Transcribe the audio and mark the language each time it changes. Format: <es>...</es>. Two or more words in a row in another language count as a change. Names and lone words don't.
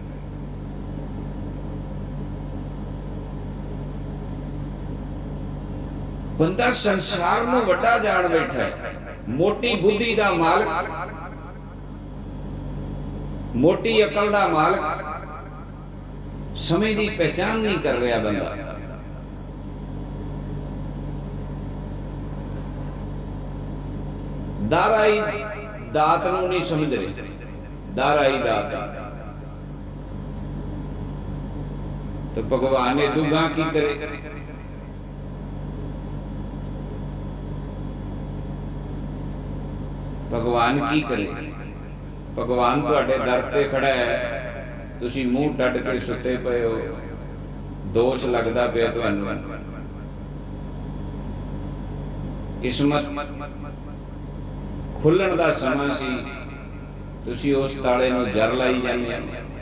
<pa>ਬੰਦਾ ਸੰਸਾਰ ਨੂੰ ਵੱਡਾ ਜਾਣ ਬੈਠਾ ਹੈ, ਮੋਟੀ ਬੁੱਧੀ ਦਾ ਮਾਲਕ, ਮੋਟੀ ਅਕਲ ਦਾ ਮਾਲਕ, ਸਮੇਂ ਦੀ ਪਹਿਚਾਣ ਨਹੀਂ ਕਰ ਰਿਹਾ ਬੰਦਾ। ਦਰ ਆਈ ਦਾਤ ਨੂੰ ਨਹੀਂ ਸਮਝ ਰਹੇ। ਦਰ ਆਈ ਦਾਤ ਤੋ ਭਗਵਾਨ ਨੇ ਦੁਗਾ ਕੀ ਕਰੇ। ਭਗਵਾਨ ਕੀ ਕਰੇ? ਭਗਵਾਨ ਤੁਹਾਡੇ ਦਰ ਤੇ ਖੜ੍ਹਾ ਹੈ, ਤੁਸੀਂ ਮੂੰਹ ਟੱਟ ਕੇ ਸੁੱਤੇ ਪਏ ਹੋ, ਦੋਸ਼ ਲੱਗਦਾ ਪਿਆ ਤੁਹਾਨੂੰ। ਕਿਸਮਤ ਖੁੱਲ੍ਹਣ ਦਾ ਸਮਾਂ ਸੀ, ਤੁਸੀਂ ਉਸ ਤਾਲੇ ਨੂੰ ਜ਼ਰ ਲਾਈ ਜਾਂਦੇ ਹੋ।</pa>